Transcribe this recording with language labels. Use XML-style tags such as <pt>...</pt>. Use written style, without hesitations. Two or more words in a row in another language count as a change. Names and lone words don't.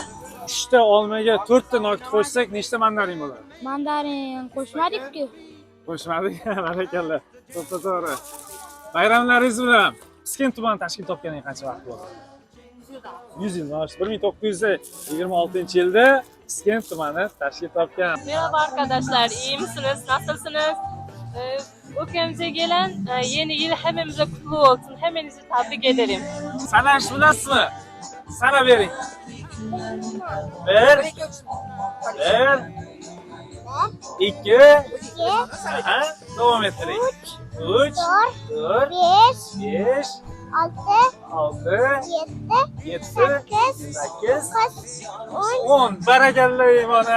<uz>3 ta olmaga 4 ta nok qo'shsak nechta mandarin bo'ladi? Mandarin qo'shmadik-ku. Qo'shmadik. Barakallah. To'g'ri. Bayramlaringiz bilan Piskent tumani tashkil topganiga qancha vaqt bo'ldi? 100 yil. 1926-yilda Piskent tumani tashkil topgan.</uz> <tr>Merhaba arkadaşlar, iyi misiniz? Nasılsınız? Ülkemize gelen yeni yıl hepimize kutlu olsun. Hepinizi tebrik ederim.</tr> <uz>Sanash bilasizmi? Sana bering. 1 2 Devam ettiring. 3 4 5 6 7 8 10 Barakallah mana.</uz>